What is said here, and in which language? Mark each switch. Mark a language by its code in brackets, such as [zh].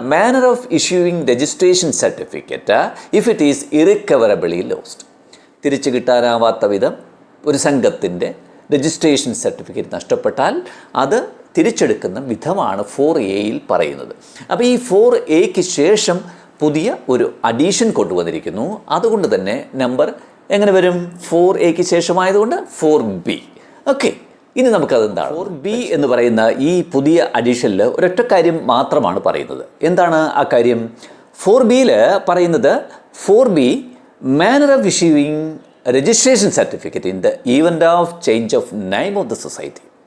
[en] Manner of issuing registration certificate if it is irrecoverably lost. [ml] തിരിച്ചു കിട്ടാനാവാത്ത വിധം ഒരു സംഘത്തിൻ്റെ രജിസ്ട്രേഷൻ സർട്ടിഫിക്കറ്റ് നഷ്ടപ്പെട്ടാൽ അത് തിരിച്ചെടുക്കുന്ന വിധമാണ് 4A പറയുന്നത്. അപ്പോൾ ഈ 4A ശേഷം പുതിയ ഒരു അഡീഷൻ കൊണ്ടുവന്നിരിക്കുന്നു. അതുകൊണ്ട് തന്നെ നമ്പർ എങ്ങനെ വരും? 4A ശേഷമായതുകൊണ്ട് 4B. ഓക്കെ, ഇനി നമുക്കതെന്താണ് 4B എന്ന് പറയുന്ന ഈ പുതിയ അഡീഷനിൽ ഒരൊറ്റ കാര്യം മാത്രമാണ് പറയുന്നത്. എന്താണ് ആ കാര്യം? 4Bയിൽ പറയുന്നത് [en] 4B manner of issuing registration certificate in the event of change of name of the society.